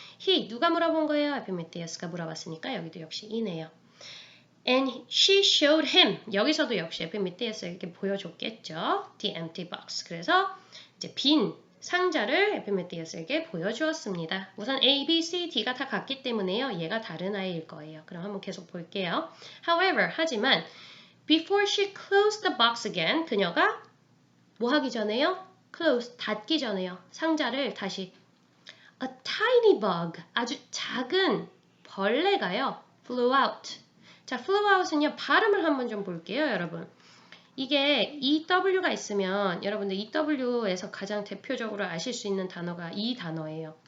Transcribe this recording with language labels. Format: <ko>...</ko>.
<ko>he, 누가 물어본 거예요? 에피메티어스가 물어봤으니까 여기도 역시 이네요.</ko> <en>And she showed him.</en> <ko>여기서도 역시 에피메티어스에게 보여줬겠죠.</ko> <en>The empty box.</en> <ko>그래서 이제 빈 상자를 에피메티어스에게 보여주었습니다. 우선 A, B, C, D가 다 같기 때문에요. 얘가 다른 아이일 거예요. 그럼 한번 계속 볼게요.</ko> <en>However,</en> <ko>하지만</ko> <en>Before she closed the box again,</en> <ko>그녀가 뭐 하기 전에요? Close, 닫기 전에요. 상자를 다시</ko> <en>A tiny bug,</en> <ko>아주 작은 벌레가요.</ko> <en>Flew out.</en> <ko>자, flew out은요. 발음을 한번 좀 볼게요, 여러분. 이게 EW가 있으면 여러분들 EW에서 가장 대표적으로 아실 수 있는 단어가 이 단어예요.</ko>